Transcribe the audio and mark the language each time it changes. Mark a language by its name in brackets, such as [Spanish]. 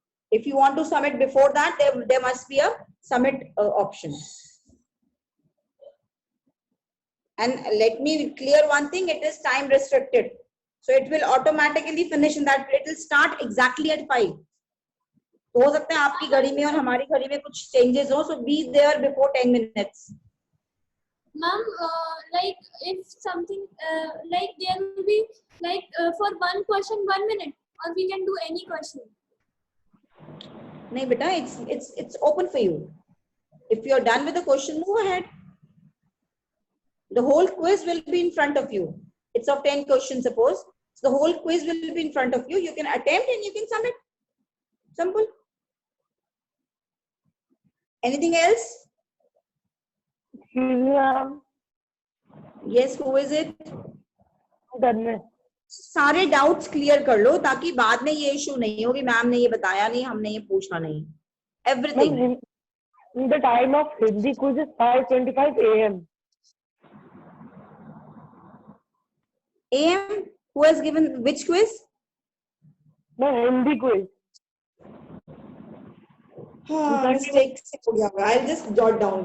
[English] If you want to submit before that, there must be a submit option. And let me clear one thing, it is time restricted. So it will automatically finish in that, it will start exactly at 5. [Hindi] तो हो सकता है आपकी घड़ी में और हमारी घड़ी में कुछ changes हो, [English] so be there before 10 minutes. Ma'am, like if something like there will be like for one question 1 minute, or we can do any question. No, beta, it's open for you. If you're done with the question, move ahead. The whole quiz will be in front of you. It's of 10 questions, suppose. So the whole quiz will be in front of you. You can attempt and you can submit. Simple. Anything else? Yes, who is it? [Hindi] सारे doubts clear कर लो ताकि बाद में ये issue नहीं हो कि ma'am ने ये बताया नहीं, हमने ये पूछा नहीं. [English] Everything. The time of Hindi quiz is 5:25 a.m. AM, who has given which quiz? No, Hindi quiz. Mistake. I'll just jot down.